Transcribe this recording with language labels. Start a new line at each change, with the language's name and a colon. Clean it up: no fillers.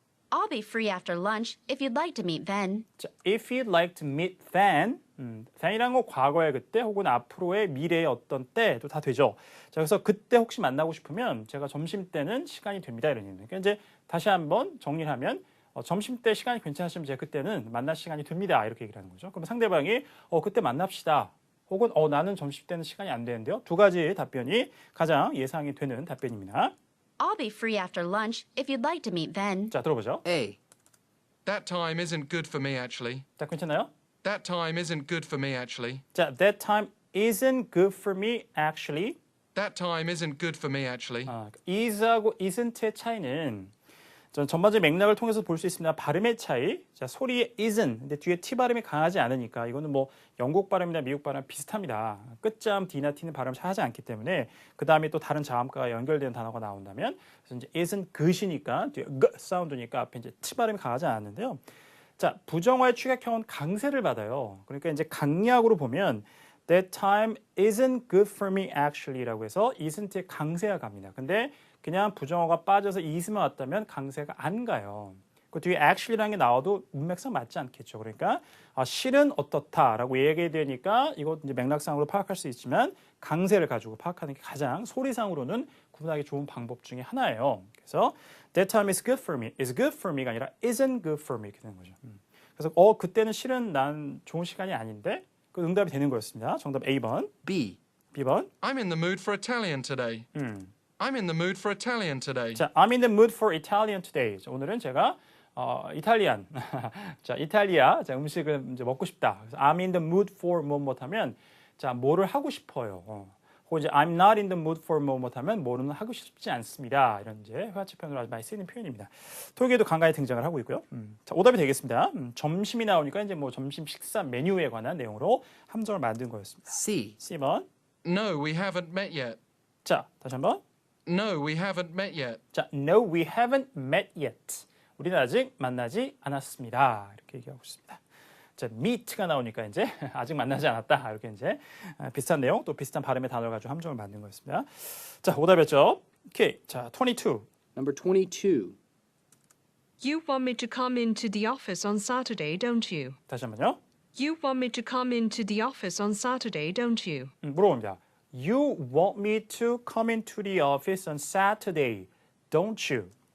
English: I'll be free after lunch if you'd like to meet then.
Korean: 자,
English: if you'd like to meet then,
Korean: then이란 건 과거의 그때 혹은 앞으로의 미래의 어떤 때도 다 되죠. 자, 그래서 그때 혹시 만나고 싶으면 제가 점심 때는 시간이 됩니다. 이런 의미입니다. 그러니까 이제 다시 한번 정리를 하면 점심 때 시간이 괜찮으시면 제가 그때는 만날 시간이 됩니다. 이렇게 얘기를 하는 거죠. 그러면 상대방이 그때 만납시다. 혹은 나는 점심 때는 시간이 안 되는데요. 두 가지 답변이 가장 예상이 되는 답변입니다.
English: I'll be free after lunch if you'd like to meet then.
Korean: 자, 들어보죠.
English: A. That time isn't good for me, actually.
Korean: 자, 괜찮나요?
English: That time isn't good for me, actually. 자, that time isn't good for me actually. That time isn't good for me, actually.
Korean: is하고 isn't의 차이는 전반적인 맥락을 통해서 볼 수 있습니다. 발음의 차이. 자, 소리의 isn't. 근데 뒤에 t 발음이 강하지 않으니까 이거는 뭐 영국 발음이나 미국 발음 비슷합니다. 끝자음 d나 t는 발음을 잘 하지 않기 때문에 그 다음에 또 다른 자음과가 연결되는 단어가 나온다면 그래서 이제 isn't good이니까 뒤에 g 사운드니까 앞에 이제 t 발음이 강하지 않았는데요. 자, 부정어의 축약형은 강세를 받아요. 그러니까 이제 강약으로 보면
English: that time isn't good for me actually
Korean: 라고 해서 isn't의 강세가 갑니다. 근데 그냥 부정어가 빠져서 is만 왔다면 강세가 안 가요. 그 뒤에 actually라는 게 나와도 문맥상 맞지 않겠죠. 그러니까 실은 어떻다라고 얘기되니까 이거 이제 맥락상으로 파악할 수 있지만 강세를 가지고 파악하는 게 가장 소리상으로는 구분하기 좋은 방법 중에 하나예요. 그래서
English: that time is good for me,
Korean: is good for me가 아니라 isn't good for me 이렇게 되는 거죠. 그래서 그때는 실은 난 좋은 시간이 아닌데 그 응답이 되는 거였습니다. 정답 A번.
English: B.
Korean: B번.
English: I'm in the mood for Italian today. I'm in the mood for Italian today. 자, I'm in the mood for Italian today.
Korean: 자, 오늘은 제가 이탈리안, 자, 이탈리아 자, 음식을 이제 먹고 싶다. 그래서
English: I'm in the mood for
Korean: 뭐뭐 하면 자, 뭐를 하고 싶어요. 혹은 이제
English: I'm not in the mood for
Korean: 뭐뭐 하면 뭐는 하고 싶지 않습니다. 이런 이제 회화체 표현으로 아주 많이 쓰이는 표현입니다. 토익에도 간간히 등장을 하고 있고요. 자, 오답이 되겠습니다. 점심이 나오니까 이제 뭐 점심 식사 메뉴에 관한 내용으로 함정을 만든 거였습니다.
English: C.
Korean: C번.
English: No, we haven't met yet.
Korean: 자, 다시 한번.
English: No, we haven't met yet. 자, no, we haven't met yet.
Korean: 우리는 아직 만나지 않았습니다. 이렇게 얘기하고 있습니다. 자, meet가 나오니까 이제 아직 만나지 않았다. 이렇게 이제 비슷한 내용, 또 비슷한 발음의 단어를 가지고 함정을 만든 거였습니다. 자, 오답이었죠. 오케이. 자, 22.
English: Number 22. You want me to come into the office on Saturday, don't you?
Korean: 다시 한번요.
English: You want me to come into the office on Saturday, don't you?
Korean: 물어봅니다.
English: You want me to come into the office on Saturday, don't you?